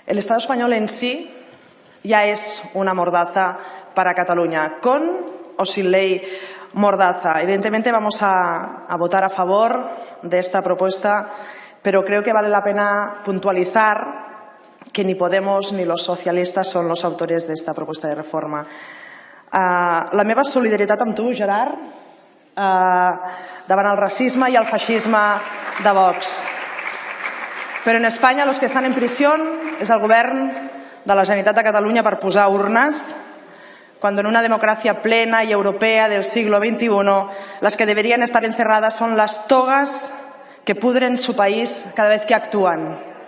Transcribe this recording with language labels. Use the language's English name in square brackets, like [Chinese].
[Spanish] El Estado español en sí ya es una mordaza para Cataluña, con o sin ley mordaza. Evidentemente vamos a votar a favor de esta propuesta, pero creo que vale la pena puntualizar que ni Podemos ni los [Catalan] socialistes són els autores d'esta proposta de reforma. La meva solidaritat amb tu, Gerard, davant el racisme y el feixisme de Vox. [Spanish] Pero en España los que están en prisión es el govern de la Generalitat de Catalunya [Catalan] per posar urnes, [Spanish] cuando en una democracia plena y europea del siglo XXI las que deberían estar encerradas son las togas que pudren su país cada vez que actúan.